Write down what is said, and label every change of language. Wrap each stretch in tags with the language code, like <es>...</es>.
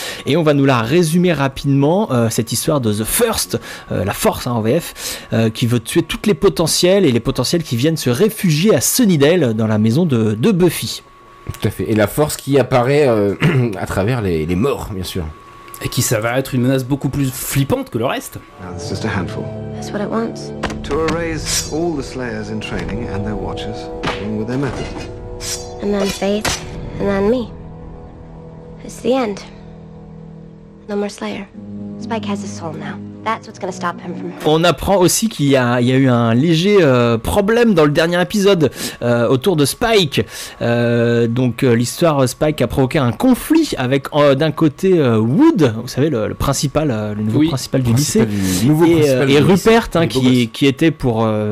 <fr>Et on va nous la résumer rapidement, cette histoire de The First, la force hein, en VF, qui veut tuer toutes les potentielles et les potentielles qui viennent se réfugier à Sunnydale, dans la maison de Buffy. Tout à fait. Et la force qui apparaît à travers les morts, bien sûr. Et qui ça va être une menace beaucoup plus flippante que le reste.</fr> <en>It's just a handful. That's what it wants. To erase all the slayers in training and their watchers, along with their methods. And then Faith, and then me. It's the end. No more slayer. Spike has a soul now.</en> <fr>On apprend aussi qu'il y a, eu un léger problème dans le dernier épisode autour de Spike. L'histoire Spike a provoqué un conflit avec d'un côté Wood, vous savez le principal, le nouveau principal du lycée, et Rupert hein, qui était pour</fr>